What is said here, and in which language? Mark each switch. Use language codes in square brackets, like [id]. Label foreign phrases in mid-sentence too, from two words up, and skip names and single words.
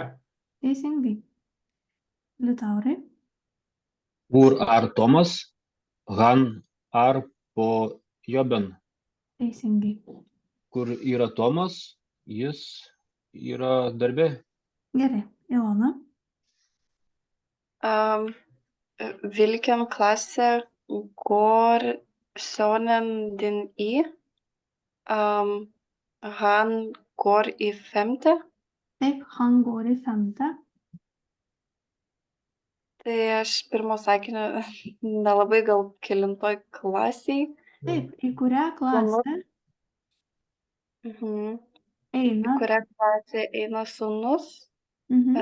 [lt] teisingai. Liutaurai. [no] Hvor Tomas? Han på jobben. [lt] Teisingai. Kur yra Tomas? Jis yra darbe. Gerai, Ilona. [no] Vilken klasse går sonen din i? Han går i 5. Taip, han går i 5. [lt] Tai aš pirmo sakinio nelabai gal kelintoj klasiai. Taip, į kurią klasę Mhm. eina? Į kurią klasę eina sūnus? Mhm.